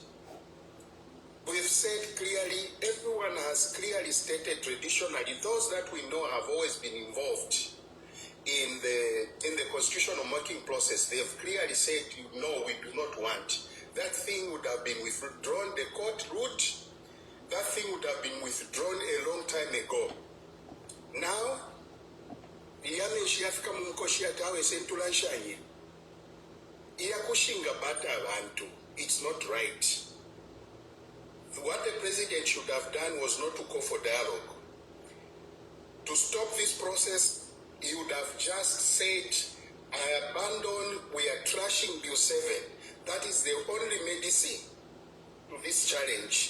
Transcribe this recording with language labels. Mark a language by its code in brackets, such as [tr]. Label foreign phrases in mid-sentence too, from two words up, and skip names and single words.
[en] We've said clearly, everyone has clearly stated traditionally, those that we know have always been involved in the constitutional making process, they have clearly said, no, we do not want. That thing would have been withdrawn, the court ruled, that thing would have been withdrawn a long time ago. Now, [bem] iyamenshi yafika mu nkoshi yatawe sentula nshanye. Iyakushinga bata abantu. [en] It's not right. What the president should have done was not to call for dialogue. To stop this process, he would have just said, I abandon, we are trashing Bill 7. That is the only medicine to this challenge.